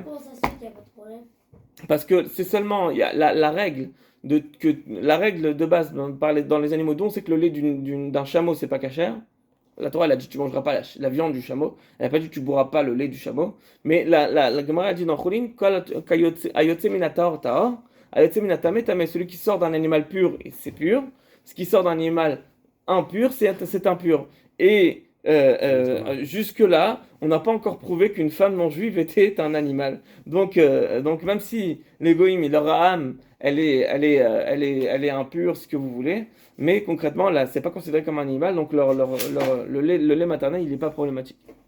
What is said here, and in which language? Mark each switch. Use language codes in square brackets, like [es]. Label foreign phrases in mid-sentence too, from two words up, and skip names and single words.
[fr] Comment ça se fait qu'il n'y a pas de problème? Parce que c'est seulement, il y a la règle de base dans les animaux dont c'est que le lait d'un chameau, c'est pas cachère. La Torah, elle a dit tu mangeras pas la viande du chameau. Elle n'a pas dit tu boiras pas le lait du chameau. [he] Mais la Gemara a dit dans Choulin, היוצא מן הטהור טהור, היוצא מן הטמא טמא, celui qui sort d'un animal pur, c'est pur. [fr] Ce qui sort d'un animal impur, c'est impur. Et jusque-là, on n'a pas encore prouvé qu'une femme non juive était un animal. Donc même si les goïms, leur âme, elle est impure, ce que vous voulez, mais concrètement, là, c'est pas considéré comme un animal, donc le lait maternel, il n'est pas problématique.